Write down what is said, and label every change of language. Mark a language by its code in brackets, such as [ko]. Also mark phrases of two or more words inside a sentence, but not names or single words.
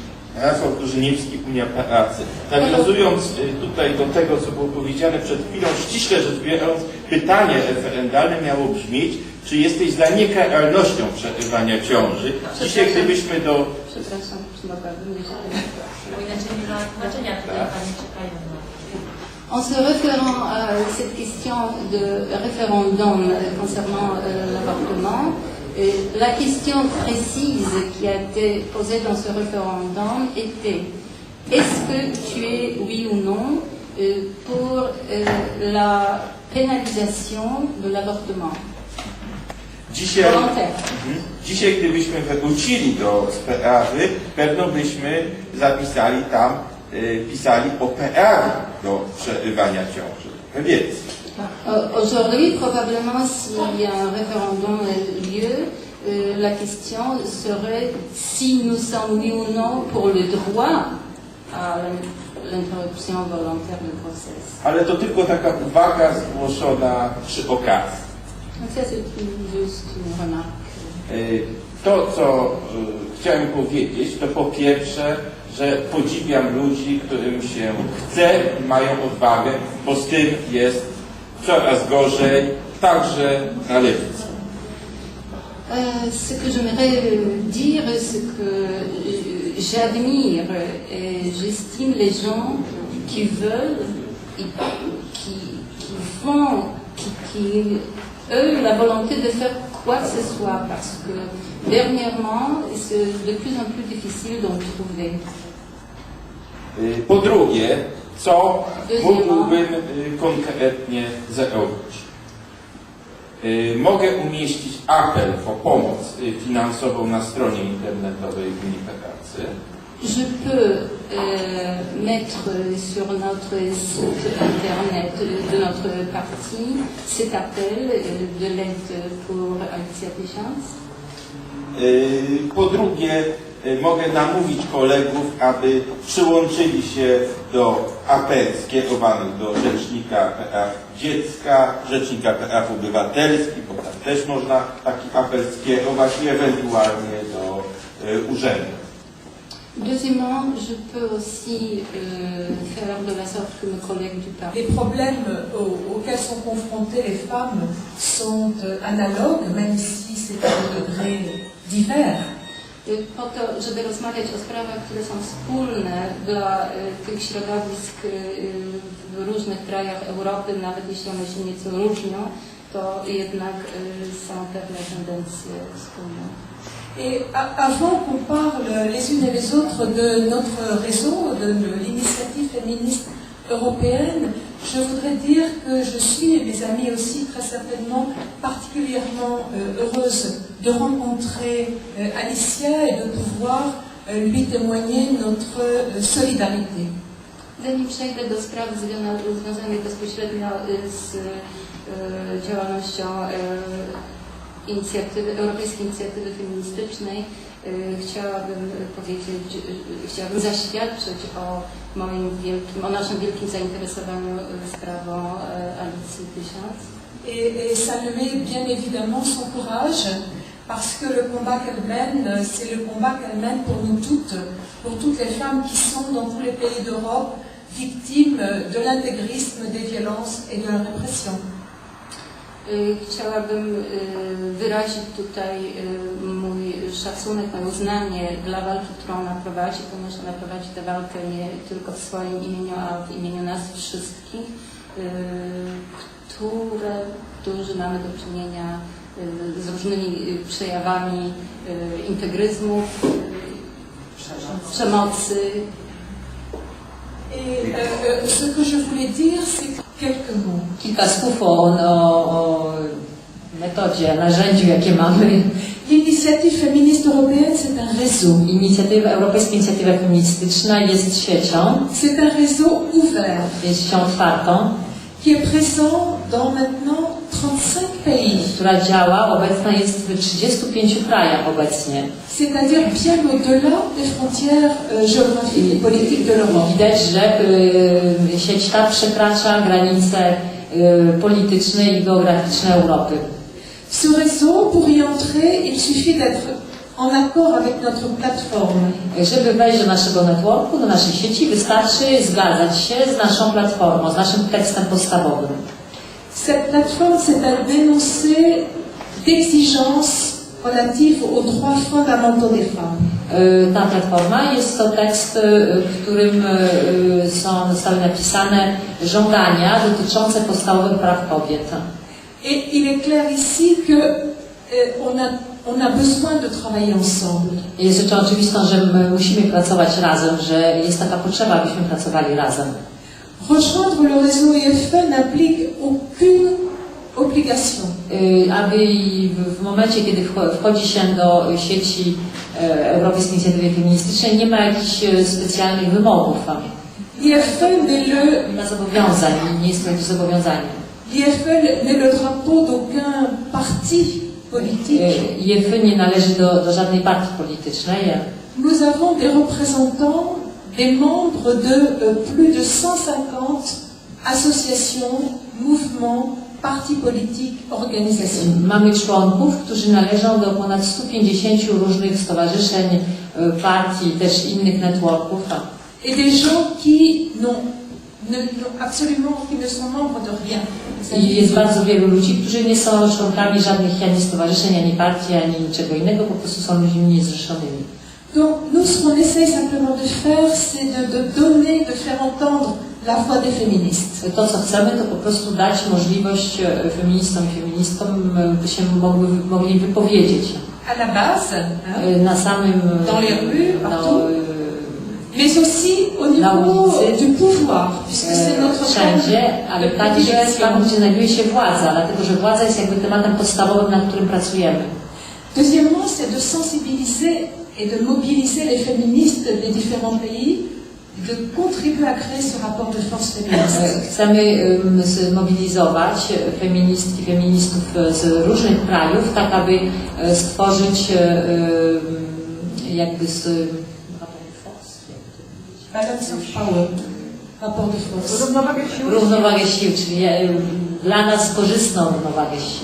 [pl] Rafał Kurzyniewski, Unia Pracy. Nawiązując tutaj do tego, co było powiedziane przed chwilą, ściśle rzecz biorąc, pytanie referendalne miało brzmieć, czy jesteś za niekaralnością przerywania ciąży. Dzisiaj gdybyśmy do... Przepraszam, czy mogłabym jeszcze... Bo inaczej nie ma znaczenia, tutaj Pani czekają na... [fr] En se référant à cette question de référendum concernant l'avortement, la question précise qui a été posée dans ce référendum était: est-ce que tu es, oui ou non, pour la pénalisation de l'avortement volontaire? [pl] Dzisiaj, gdybyśmy wrócili do sprawy, pewno byśmy zapisali tam, pisali o prawie do przerywania ciąży. Więc. [fr] Aujourd'hui, probablement, s'il y a un référendum lieu, la question serait si nous sommes oui ou non pour le droit à l'interruption volontaire de grossesse. [pl] Ale to tylko taka uwaga zgłoszona przy okazji. [fr] Donc ça, c'est juste une remarque. [pl] To, co chciałem powiedzieć, to po pierwsze, że podziwiam ludzi, którym się chce i mają odwagę, bo z tym jest coraz gorzej, także na lewicy. [fr] Ce que j'aimerais dire, c'est que j'admire et j'estime les gens qui veulent, qui font, qui eux, la volonté de faire quoi que ce soit, parce que dernièrement, c'est de plus en plus difficile d'en trouver. [pl] Po drugie, co mógłbym konkretnie zrobić? Mogę umieścić apel o pomoc finansową na stronie internetowej Unii Pracy. [fr] Je peux mettre sur notre site internet de notre parti cet appel de l'aide pour Alicja Tysiąc. [pl] Po drugie, mogę namówić kolegów, aby przyłączyli się do apeli skierowanych do Rzecznika Praw Dziecka, Rzecznika Praw Obywatelskich, bo tam też można taki apel skierować i ewentualnie do urzędu. [fr] Deuxièmement, je peux aussi faire de la sorte que mes collègues du parti. Les problèmes auxquels sont confrontées les femmes sont analogues, même si c'est à des degrés divers. [pl] Po to, żeby rozmawiać o sprawach, które są wspólne dla tych środowisk w różnych krajach Europy, nawet jeśli one się nieco różnią, to jednak są pewne tendencje wspólne. [fr] Et avant qu'on parle les unes et les autres de notre réseau, de l'initiative féministe européenne, je voudrais dire que je suis, et mes amis aussi, très certainement particulièrement heureuse de rencontrer Alicja et de pouvoir lui témoigner notre solidarité. [pl] Zanim przejdę do spraw związanych bezpośrednio z działalnością Europejskiej Inicjatywy Feministycznej, chciałabym zaświadczyć o naszym wielkim zainteresowaniu sprawą Alicji Tysiąc. [fr] Et saluer bien évidemment son courage, parce que le combat qu'elle mène, c'est le combat qu'elle mène pour nous toutes, pour toutes les femmes qui sont dans tous les pays d'Europe victimes de l'intégrisme, des violences et de la répression. [pl] Chciałabym wyrazić tutaj mój szacunek, moje uznanie dla walki, którą ona prowadzi, ponieważ ona prowadzi tę walkę nie tylko w swoim imieniu, a w imieniu nas wszystkich, którzy mamy do czynienia z różnymi przejawami integryzmu, przemocy. [fr] Et ce que je voulais dire, c'est quelques mots. [pl] Kilka słów o metodzie, narzędziu, jakie mamy. [fr] L'initiative féministe européenne, c'est un réseau. [pl] Europejska Inicjatywa Feministyczna jest siecią. [fr] C'est un réseau ouvert. [pl] Jest siecią otwartą. [fr] Qui est présent dans maintenant 35 pays. [pl] Która działa, obecna jest w 35 krajach obecnie. [fr] C'est-à-dire bien au-delà des frontières géographiques et politiques de l'Europe. [pl] Widać, że sieć ta przekracza granice polityczne i geograficzne Europy. [fr] Ce réseau, pour y entrer, il suffit d'être en accord avec notre plateforme. [pl] Żeby wejść do naszego networku, do naszej sieci, wystarczy zgadzać się z naszą platformą, z naszym tekstem podstawowym. [fr] Cette plateforme, c'est un dénoncé d'exigences relatives aux droits fondamentaux des femmes. [pl] Ta platforma jest to tekst, w którym zostały napisane żądania dotyczące podstawowych praw kobiet. [fr] Et il est clair ici que on a besoin de travailler ensemble. [pl] Jest rzeczą oczywistą, że my musimy pracować razem, że jest taka potrzeba, abyśmy pracowali razem. [fr] Rejoindre le réseau EFE n'implique aucune obligation. [pl] Aby w momencie, kiedy wchodzi się do sieci Europejskiej Inicjatywy Feministycznej, nie ma jakichś specjalnych wymogów. [fr] L'IFE [pl] Nie ma zobowiązań, nie jest to jakieś zobowiązanie. [fr] L'IFE n'est le drapeau d'aucun parti politique. [pl] IFE nie należy do żadnej partii politycznej. [fr] Nous avons des représentants, des membres de plus de 150 associations, mouvements, partis politiques, organisations. [pl] Mamy członków, którzy należą do ponad 150 różnych stowarzyszeń, partii, też innych networków. [fr] Et des gens qui qui ne sont membres de rien. [pl] I jest bardzo wielu ludzi, którzy nie są członkami żadnych ani stowarzyszeń, ani partii, ani niczego innego, po prostu są ludźmi niezrzeszonymi. [fr] Donc nous, ce qu'on essaye simplement de faire, c'est de donner, de faire entendre la voix des féministes. [pl] To, co chcemy, to po prostu dać możliwość feministom i feministkom, by się mogli wypowiedzieć. [fr] À la base, [pl] Na samym... [fr] dans les rues, partout, mais aussi au niveau du pouvoir, puisque c'est notre [pl] wszędzie, ale także tam, gdzie znajduje się władza, dlatego że władza jest jakby tematem podstawowym, nad którym pracujemy. [fr] Deuxièmement, c'est de sensibiliser et de mobiliser les féministes des différents pays, de contribuer à créer ce rapport de force féministe. [pl] Chcemy zmobilizować feministki, feministów z różnych krajów, tak aby stworzyć jakby [en] Balance of power, [fr] rapport de force. [pl] równowagę sił, czyli dla nas korzystną równowagę sił.